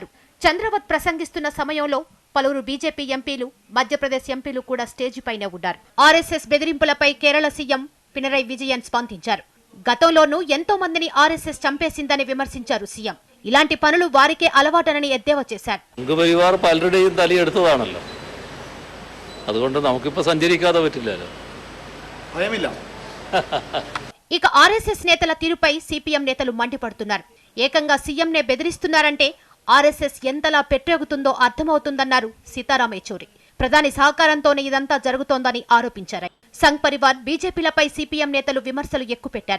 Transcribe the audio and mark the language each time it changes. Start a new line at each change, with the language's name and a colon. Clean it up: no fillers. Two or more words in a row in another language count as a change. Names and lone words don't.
Telugu: చంద్రవత్ ప్రసంగిస్తున్న సమయంలో పలువురు బీజేపీ ఎంపీలు, మధ్యప్రదేశ్ ఎంపీలు కూడా స్టేజిపైనే ఉన్నారు. ఆర్ఎస్ఎస్ బెదిరింపులపై కేరళ సీఎం పినరై విజయన్ స్పందించారు. గతంలోనూ ఎంతో మందిని ఆర్ఎస్ఎస్ చంపేసిందని విమర్శించారు సీఎం. ఇలాంటి పనులు వారికే అలవాటనని ఎద్దేవా చేశారు.
Malayalam: സംഘപരിവാർ പലരുടെയും തലയെടുത്തതാണല്ലോ, അതുകൊണ്ട് നമുക്കിപ്പോൾ സഞ്ചരിക്കാതെ പറ്റില്ലല്ലോ. ഭയമില്ല.
Telugu: ఇక ఆర్ఎస్ఎస్ నేతల తీరుపై సిపిఎం నేతలు మండిపడుతున్నారు. ఏకంగా సీఎంనే బెదిరిస్తున్నారంటే ఆర్ఎస్ఎస్ ఎంతలా పెట్టెగుతుందో అర్థమవుతుందన్నారు సీతారాం యెచూరి. ప్రధాని సహకారంతోనే ఇదంతా జరుగుతోందని ఆరోపించారు. సంఘ్ పరివార్, బీజేపీలపై సిపిఎం నేతలు విమర్శలు ఎక్కుపెట్టారు.